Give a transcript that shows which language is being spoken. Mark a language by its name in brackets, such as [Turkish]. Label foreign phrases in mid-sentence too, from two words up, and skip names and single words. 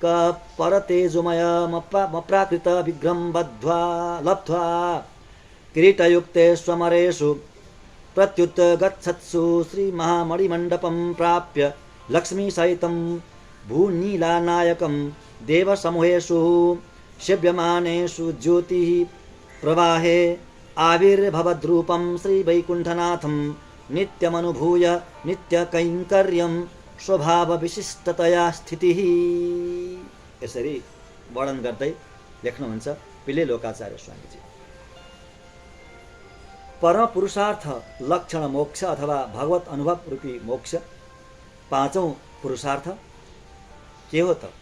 [Sanskrit] परतेजोमयमप्राकृत विग्रहं लब्ध्वा किरीटयुक्ते स्वमरेषु प्रत्युत गच्छत्सु श्रीमहामणिमण्डपं प्राप्य लक्ष्मीसहितं भूनीलानायकं देवसमूहेषु सेव्यमानेषु ज्योतिः प्रवाहे आविर्भवद्रूपं श्रीवैकुण्ठनाथं नित्यमनुभूय नित्यकैङ्कर्यं स्वभावविशिष्टतया स्थितिः। [Nepali] यसरी वर्णन गर्दै लेख्नुहुन्छ पिल्ले लोकाचार्य स्वामीजी। परम पुरुषार्थ लक्षण मोक्ष अथवा भगवत अनुभव रूपी मोक्ष पाँचौं पुरुषार्थ के हो त?